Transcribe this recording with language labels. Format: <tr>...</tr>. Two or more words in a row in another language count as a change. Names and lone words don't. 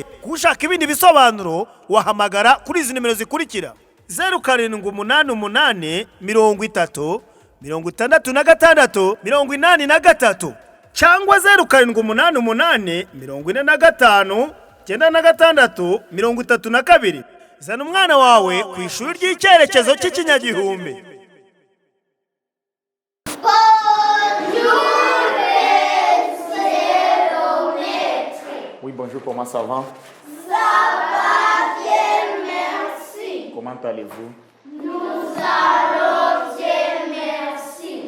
<rw>Kushaka ibindi bisobanuro wahamagara kuri izi nimero zikurikira: 0788 30 66 83 cyangwa 0788 45 96 32. Zana umwana wawe ku ishuri ry'icyerekezo cy'ikinyagihumbi.</rw> <fr>Oui, bonjour, comment ça va? Ça va bien, merci. Comment allez-vous? Nous allons bien, merci.</fr>